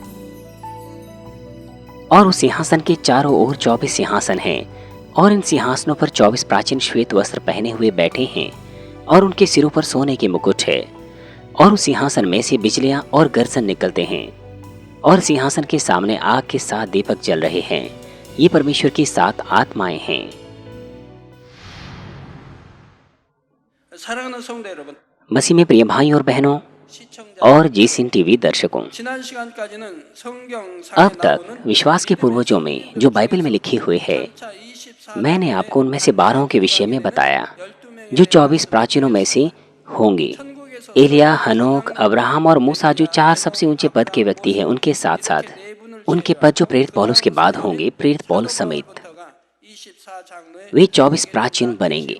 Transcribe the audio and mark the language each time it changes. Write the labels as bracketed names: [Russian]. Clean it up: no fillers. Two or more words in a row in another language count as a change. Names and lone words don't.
[Hindi] और उस सिंहासन के चारों ओर 24 सिंहासन हैं, और इन सिंहासनों पर 24 प्राचीन श्वेत वस्त्र पहने हुए बैठे हैं, और उनके सिरों पर सोने के मुकुट है। और उस सिंहासन में से बिजलियां और गर्जन निकलते हैं, और सिंहासन के सामने आग के 7 दीपक जल रहे हैं। ये परमेश्वर की 7 आत्माएं हैं। [Korean] 사랑하는 성도 여러분, [Hindi] मसीह में प्रिय भाई और बहनों [Korean] 시청자 [Hindi] और जीसिन टीवी दर्शकों, [Korean] 지난 시간까지는 성경상에 [Hindi] अब तक [Korean] 나오는 [Hindi] विश्वास के पूर्वजों में जो बाइबल में लिखी हुई है, मैंने आपको उनमें से 12 के विषय में बताया, जो 24 प्राचीनों में से होंगे। एलिया, हनोक, अब्राहम और मूसा जो 4 सबसे ऊंचे पद के व्यक्ति हैं, उनके साथ साथ उनके पद जो प्रेरित पौलुस के बाद होंगे, प्रेरित पौलुस समेत वे 24 प्राचीन बनेंगे।